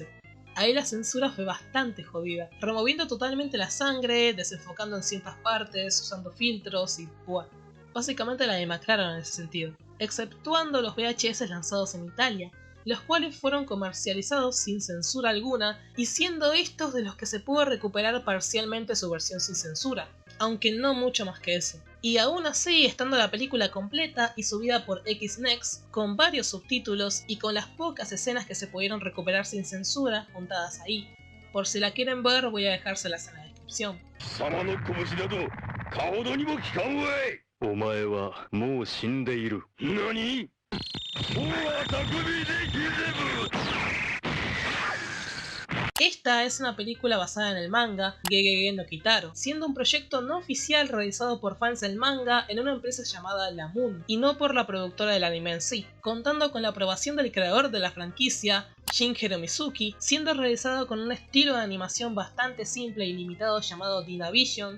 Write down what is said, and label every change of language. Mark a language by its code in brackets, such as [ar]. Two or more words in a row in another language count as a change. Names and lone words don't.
[es] Ahí la censura fue bastante jodida, removiendo totalmente la sangre, desenfocando en ciertas partes, usando filtros y bueno, básicamente la demacraron en ese sentido, exceptuando los VHS lanzados en Italia, los cuales fueron comercializados sin censura alguna y siendo estos de los que se pudo recuperar parcialmente su versión sin censura, aunque no mucho más que eso. Y aún así, estando la película completa y subida por Xnext, con varios subtítulos y con las pocas escenas que se pudieron recuperar sin censura juntadas ahí. Por si la quieren ver, voy a dejárselas en la descripción. [ja] お前はもう死んでいる。何？ [es] Esta es una película basada en el manga Gegege no Kitaro, siendo un proyecto no oficial realizado por fans del manga en una empresa llamada La Moon, y no por la productora del anime en sí, contando con la aprobación del creador de la franquicia, Shinjiro Mizuki, siendo realizado con un estilo de animación bastante simple y limitado llamado Dynavision,